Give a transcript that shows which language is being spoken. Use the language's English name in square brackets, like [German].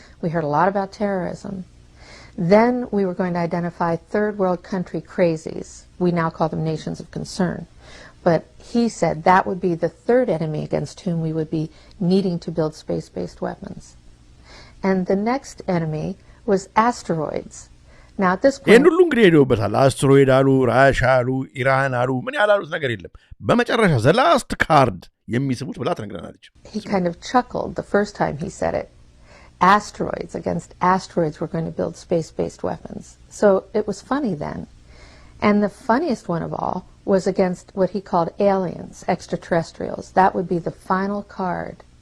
[English] We heard a lot about terrorism. Then we were going to identify third world country crazies. We now call them nations of concern. But he said that would be the third enemy against whom we would be needing to build space-based weapons. And the next enemy was asteroids. Now at this point [Amharic] ሁሉ እንግዲህ ሄደውበታል አስትሮይድ አሉ ራሻ አሉ ኢራን አሉ ምን ያላሉት ነገር የለም በመጨረሻ [English] the last card [Amharic] የሚስቡት ብላ ተነግረናለች [English] He kind of chuckled the first time he said it. Asteroids, against asteroids we're going to build space-based weapons. So it was funny then. And the funniest one of all was against what he called aliens, extraterrestrials. That would be the final card.